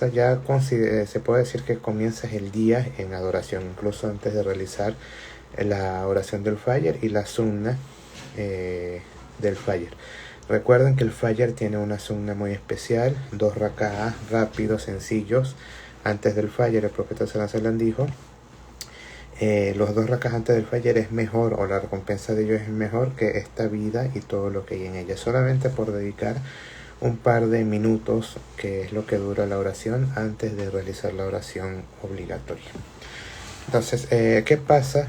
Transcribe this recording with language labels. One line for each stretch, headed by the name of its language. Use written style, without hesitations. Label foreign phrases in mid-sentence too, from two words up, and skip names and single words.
Spanish: Ya se puede decir que comienzas el día en adoración, incluso antes de realizar la oración del Fajr y la sunna del Fajr. Recuerden que el Fajr tiene una sunna muy especial, 2 raka'ah rápidos, sencillos, antes del Fajr. El profeta
Arabic: صلى الله عليه وسلم
Spanish: dijo, los 2 raka'ah antes del Fajr es mejor, o la recompensa de ellos es mejor que esta vida y todo lo que hay en ella, solamente por dedicar un par de minutos, que es lo que dura la oración, antes de realizar la oración obligatoria. Entonces, ¿qué pasa?